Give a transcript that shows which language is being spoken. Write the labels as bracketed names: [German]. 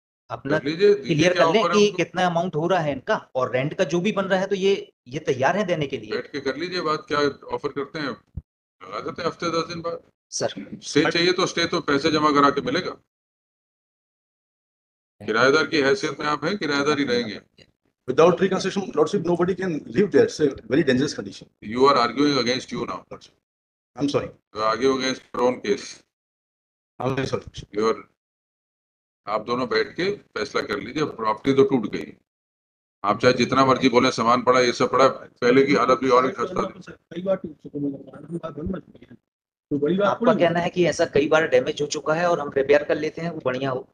[Hindi] अपना क्लियर कर लें कि कितना अमाउंट हो रहा है इनका, और रेंट का जो भी बन रहा है, तो ये तैयार है देने के लिए। बैठ के कर लीजिए बात, क्या ऑफर करते हैं, लगा देते हैं हफ्ते 10 दिन बाद। सर स्टे चाहिए तो स्टे तो पैसे जमा करा के मिलेगा। किराएदार की हैसियत में आप हैं, किराएदार ही रहेंगे। [English] Without reconstruction, Lordship, nobody can live there. It's a very dangerous condition. You are arguing against you now. I'm sorry. You are arguing against your own case. I'm very sorry. You are [Hindi] आप दोनों बैठ के फैसला कर लीजिए। Property तो टूट गई, आप चाहे जितना मर्जी बोले सामान पड़ा, ये सब पड़ा, पहले की हालत भी और भी खस्ता थी। कई बार टूट चुके हैं मकान, की बात बन सकती है, तो बड़ी बात आपका थोड़ी कहना है कि ऐसा कई बार डैमेज हो चुका है और हम रिपेयर कर लेते हैं, वो बढ़िया हो।